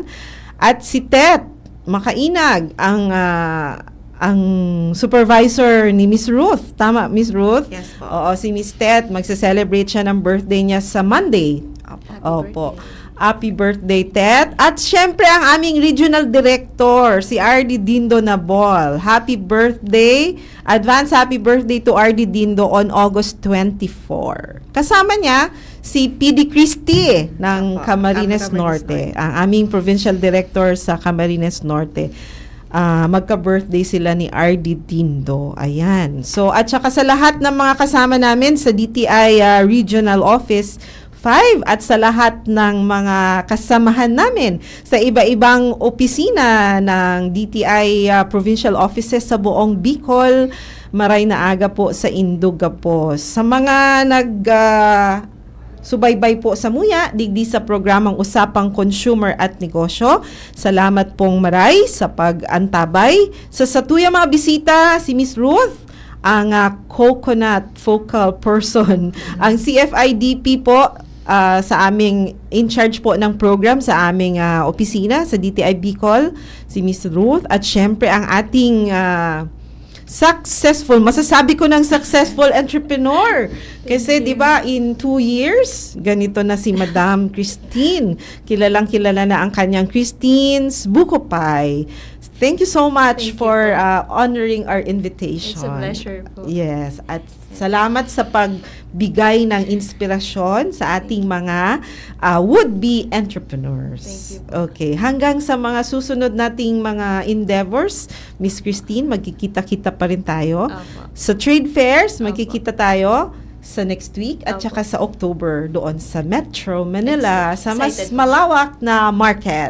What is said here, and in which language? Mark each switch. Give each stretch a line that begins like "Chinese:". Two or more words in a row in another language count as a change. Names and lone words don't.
Filipino: At si Tet Makainag, ang supervisor ni Miss Ruth. Tama, Miss Ruth?
English: Yes po.
Filipino: Oo, si Miss Tet, magse-celebrate siya ng birthday niya sa Monday. Opo. Opo. Birthday.
English: Happy birthday, Tet.
Filipino: At syempre, ang aming regional director, si RD Dindo Nabol.
English: Happy birthday. Advance happy birthday to RD Dindo on August 24.
Filipino: Kasama niya, si PD Christie ng Opo, Camarines Camarines Norte. Ang aming provincial director sa Camarines Norte. Magka-birthday sila ni RD Dindo. Ayan. So, at saka sa lahat ng mga kasama namin sa DTI Regional Office 5 at sa lahat ng mga kasamahan namin sa iba-ibang opisina ng DTI
English: provincial offices
Filipino: sa buong Bicol,
Bikol: maray na aga po sa Indugapos. Sa mga subaybay po sa Muya, digdi sa programang Usapang Consumer at Negosyo. Salamat pong maray sa pag-antabay. Sa satuya mga bisita, si Miss Ruth, ang
English: coconut focal person.
Filipino: Ang CFIDP po, sa aming
English: in charge
Filipino: po ng program sa aming opisina sa DTI Bicol, si Miss Ruth. At syempre ang ating masasabi ko ng
English: successful entrepreneur.
Filipino: Kasi 'di ba
English: in 2 years,
Filipino: ganito na si Madam Christine. Kilala na ang kanyang Christine's Buko Pie.
English: Thank you so much Thank you for
Filipino: po.
English: honoring our invitation. It's a pleasure po.
Filipino: Yes, at salamat sa pagbigay ng inspirasyon sa ating mga
English: would-be entrepreneurs. Thank you po.
Filipino: Okay, hanggang sa mga susunod nating mga endeavors, Miss Christine, magkikita-kita pa rin tayo. Apo. Sa
English: trade fairs,
Filipino: Opo. magkikita tayo sa
English: next week
Filipino: at Opo. saka sa October doon sa Metro Manila sa mas
English: Excited po.
Filipino: malawak na market.